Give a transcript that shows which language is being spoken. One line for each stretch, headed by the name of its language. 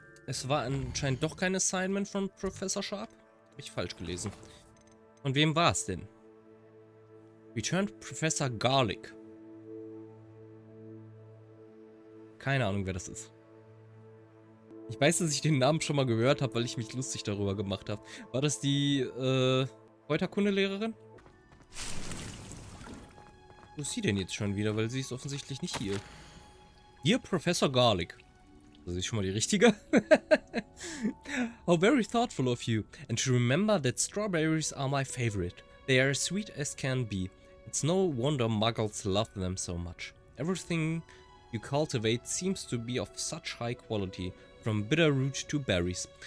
German: Es war anscheinend doch kein Assignment von Professor Sharp. Habe ich falsch gelesen. Von wem war es denn?
English: Returned Professor Garlic.
German: Keine Ahnung, wer das ist. Ich weiß, dass ich den Namen schon mal gehört habe, weil ich mich lustig darüber gemacht habe. War das die Kräuterkundelehrerin? Wo ist sie denn jetzt schon wieder? Weil sie ist offensichtlich nicht hier. Hier Professor Garlic. Das ist schon mal die richtige.
English: How very thoughtful of you. And to remember that strawberries are my favorite. They are as sweet as can be. It's no wonder muggles love them so much. Everything you cultivate seems to be of such high quality, from bitter root to berries.